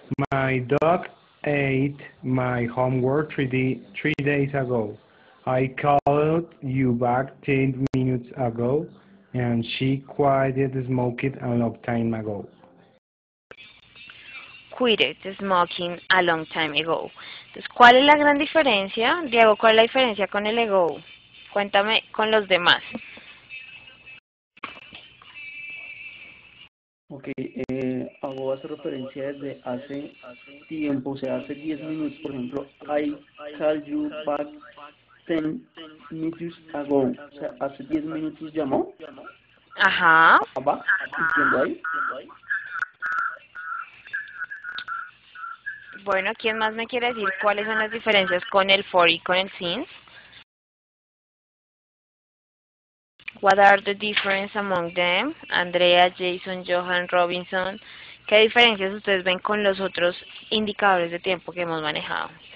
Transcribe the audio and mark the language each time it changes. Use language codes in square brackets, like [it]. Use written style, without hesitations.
[en] My dog ate my homework three days ago. I called you back 10 minutes ago, and she quitted smoking a long time ago. Quitted smoking a long time ago. [es] Entonces, ¿cuál es la gran diferencia? Diego, ¿cuál es la diferencia con el ago? Cuéntame con los demás. Ok, ago hace referencia desde hace tiempo, o sea, hace 10 minutos, por ejemplo, [en] I called you back 10 minutes ago, [es] o sea, hace 10 minutos llamó. Ajá. ¿Va? ¿Entiendo ahí? Bueno, ¿quién más me quiere decir cuáles son las diferencias con el for y con el since? [en] What are the differences among them? Andrea, Jason, Johan, Robinson. [es] ¿Qué diferencias ustedes ven con los otros indicadores de tiempo que hemos manejado?